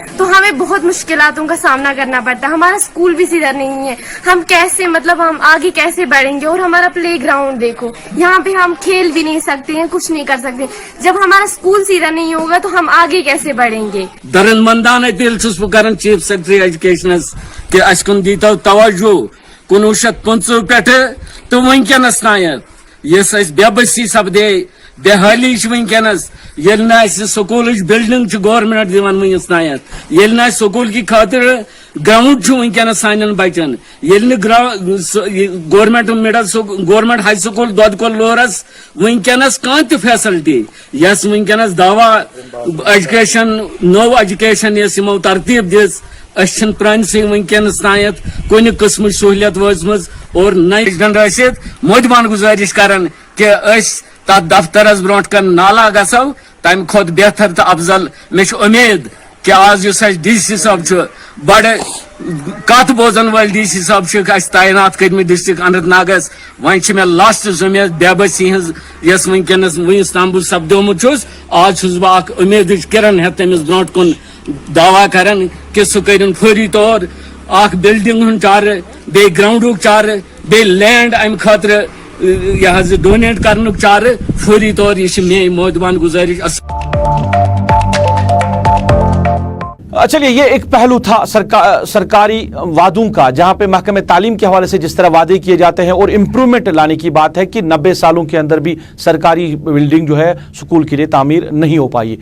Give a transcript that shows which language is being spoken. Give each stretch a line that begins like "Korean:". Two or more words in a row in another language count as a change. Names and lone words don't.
Hindi: तो हमें बहुत मुश्किलों का सामना करना पड़ता है। हमारा स्कूल भी सीधा नहीं है, हम कैसे मतलब हम आगे कैसे बढ़ेंगे। और हमारा
English: play ground
Hindi: देखो, यहाँ पे हम खेल भी नहीं सकते हैं, कुछ नहीं कर सकते। जब हमारा स्कूल सीधा नहीं होगा तो हम आगे कैसे बढ़ेंगे।
Kashmiri: दरनमंदान दिल कर
English: chief secretary education
Kashmiri: कि अस कुन दीतो तवज्जो 1950 पे तो वनकस तायत यस बेबसी सपदे बेहाली वनकस ये
English: school building government
Kashmiri: दिवान वनस तायत ये स्कूल की खातिर ग्राउंड वनकस सान बचन ये
English: government government high school
Kashmiri: दोदकोल लोरस वनकस कह फैसिलिटी यस वनकस दावा
English: education no education
Kashmiri: यमो तरतीब दिस प्रानसी वनकस तायत कुन किस्म सहूलियत वजम और नई मोदबान गुजारिश करान कि तथ दफ्तरस ब्रोट कन नाला गसो तम खुद बेहतर तो अफजल। मे उम्मीद कि आज DC साहब बड़ कत बोजन वाल DC साहब तैनात कर्म डिस्ट्रिक्ट अनंतनागस वन मे लास्ट उम्मीद बेबसी हस वनकस वस तम बह सपदोमुत आज बह उम्मीद किरण हे तमिस ब्रोट कुन दावा करान कि सह कर फौरी तौर बिल्डिंग चार बे ग्राउंड चार बे लैंड अम खातर यह डोनेट कर चार फौरी तौर। यह मे मोदबान गुजारिश।
Hindi: चलिए, ये एक पहलू था सरकारी वादों का, जहां पे महकमे तालीम के हवाले से जिस तरह वादे किए जाते हैं और इम्प्रूवमेंट लाने की बात है कि 90 सालों के अंदर भी सरकारी बिल्डिंग जो है स्कूल के लिए तामीर नहीं हो पाई।